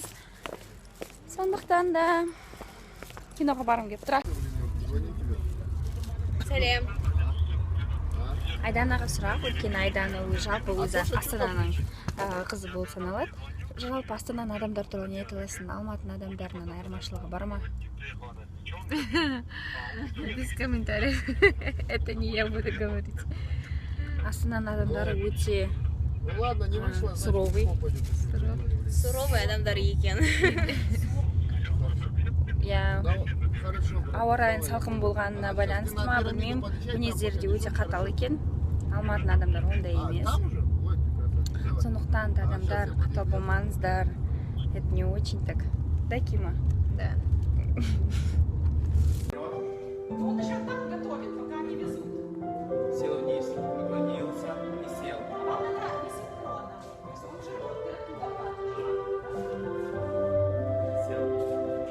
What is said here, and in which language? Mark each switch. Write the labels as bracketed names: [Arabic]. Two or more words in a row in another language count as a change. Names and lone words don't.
[Kazakh] Сондықтан да киноға барғым келіп тұр. Сәлем. Айданаға сұрақ, өйткені Айдана жалпы өзі Астананың қызы болып саналады. Жалпы Астананың адамдар туралы не айта аласың? Алматының адамдарынан айырмашылығы бар ма? [Russian] Без комментариев. Это не я буду говорить. [Kazakh] Астананың адамдары өте суровый. Суровый адамдар екен. Ауа райының салқын болғанына байланысты ма, білмеймін, мінездері де өте қатал екен. Алматының адамдар ондай емес. Сондықтан да адамдар қатал болмаңыздар. [Russian] Это не очень так. Да, Кима? Да. Он еще там готовит, пока не везут. Сел вниз, наклонился и сел. А вам надо не синхронно. Он же туда Сел.